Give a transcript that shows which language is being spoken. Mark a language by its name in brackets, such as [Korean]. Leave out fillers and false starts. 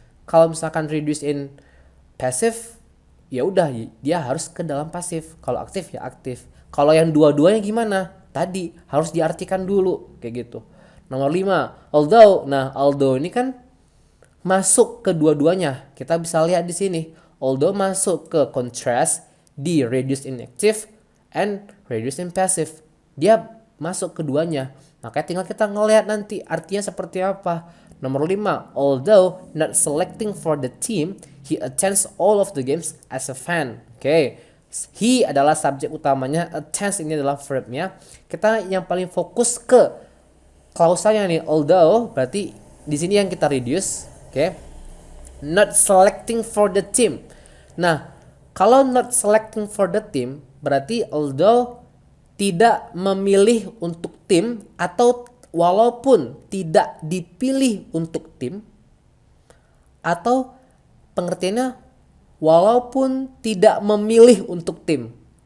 [Indonesian] Kalau misalkan [English] reduce in passive, [Indonesian] ya udah dia harus ke dalam pasif. Kalau aktif ya aktif. Kalau yang dua-duanya gimana? Tadi harus diartikan dulu kayak gitu. Nomor 5, although. Nah, although ini kan masuk ke dua-duanya. Kita bisa lihat di sini. [English] Although [Indonesian] masuk ke [English] contrast di reduce in active and reduce in passive. [Indonesian] Dia masuk keduanya. Makanya tinggal kita ngelihat nanti artinya seperti apa. [English] Nomor 5, although not selecting for the team, he attends all of the games as a fan. Oke. [Indonesian] He adalah subjek utamanya, attends ini adalah verbnya. Kita yang paling fokus ke klausalnya nih, although berarti di sini yang kita reduce, oke. [English] Not selecting for the team. [Indonesian] Nah, kalau [English] not selecting for the team [Indonesian] berarti although tidak memilih untuk tim atau walaupun tidak dipilih untuk tim, atau pengertiannya walaupun tidak memilih untuk tim.